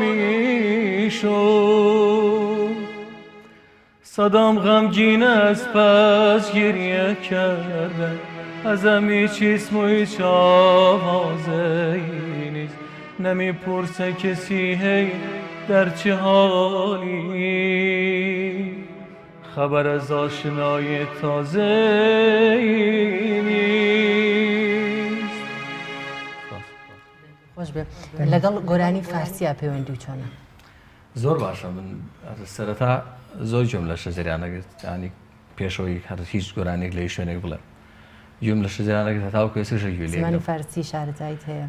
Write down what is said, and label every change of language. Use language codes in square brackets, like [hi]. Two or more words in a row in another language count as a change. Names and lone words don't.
[fa] نمیشد صدام غمگین از پس گریه کردن ازم هیچ اسم و هیچ آوازه نیست نمیپرسه کسی هی در چه حالی خبر از آشنای تازه نیست. [ckb] خۆش بێ لەگەڵ گۆرانی فارسیە پەیوەندی و چۆنە؟ زۆر باشە من سەرەتا زۆر جۆم لە شەجەریانەگرت ینی پێشەوەی هەر هیچ گۆرانێک لە شوێنێک بڵێم گوێم لە شەجەریانەگرت هەتاو کێسەشە گوێ لێ زمانی فارسی شارەزایت هەیە